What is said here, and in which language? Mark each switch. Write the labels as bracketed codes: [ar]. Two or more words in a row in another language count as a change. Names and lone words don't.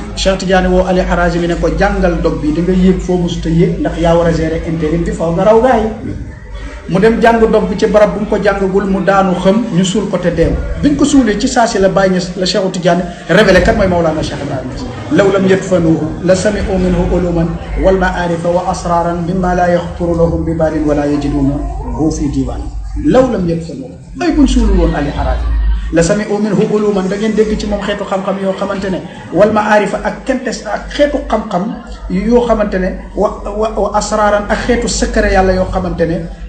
[wo] Cheikh Tidiane woo Ali Harazimi ne ko jàngal dog bi da nga yéeg foo mosut a yéeg ndax yaa war a [fr] gérer intérim [wo] bi faw nga raw gaa yi mu dem jàng dog bi ci barab bu mu ko jàngagul mu daanu xam ñu suul ko te deew biñ ko suulee ci saa si la Baye Niass la Cheikh Tidiane révélé kat mooy Mawlana Cheikh Ibrahima Niass [ar] لو لم يدفنوه لسمعوا منه علوما والمعارف وأسرارا مما لا يخطر لهم ببال ولا يجدونه في ديوان لو لم يدفنوه [wo] ay buñ suulul woon Ali Harazimi [ar] لسمعوا منه علوما [wo] da ngeen dégg ci moom xeetu xam-xam yoo xamante ne [ar] والمعارف [wo] ak kentes ak xeetu xam-xam yoo xamante ne [ar] وأسرارا [wo] ak xeetu secret yàlla yoo xamante ne